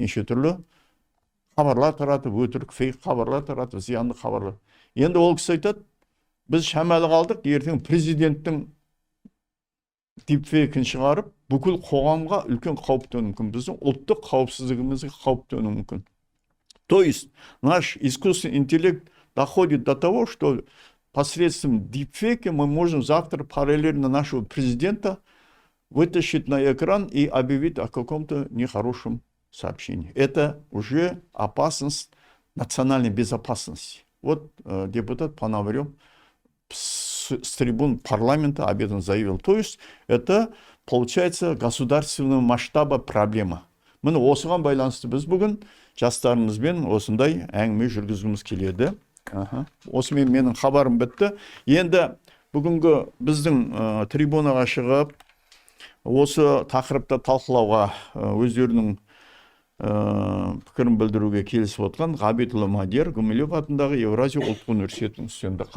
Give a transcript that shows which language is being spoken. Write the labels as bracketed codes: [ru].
[kk] Неше түрлі хабарлар таратып, өтірік фейк хабарлар таратып, зиянды хабарлар. Енді ол кісі айтады, біз шамалы қалдық, ертең президенттің дипфейкін шығарып, бүкіл қоғамға үлкен қауіп төнуі мүмкін. Біздің ұлттық қауіпсіздігімізге қауіп төнуі мүмкін. [ru] То есть наш искусственный интеллект доходит до того, что посредством дипфейка мы можем завтра параллельно нашего президента вытащить на экран и объявить о каком-то нехорошем сообщении. Это уже опасность национальной безопасности. Вот депутат Пономарев с трибун парламента об этом заявил. То есть это получается государственного масштаба проблема. [kk] Міне осыған байланысты біз бүгін жастарымызбен осындай әңгіме жүргізгіміз келеді. Осымен менің хабарым бітті. Енді бүгінгі біздің трибунаға шығып, осы тақырыпта талқылауға өздерінің пікірін білдіруге келісіп отқан Ғабитұлы Мадияр Гумилев атындағы Евразия ұлттық университетінің студенті.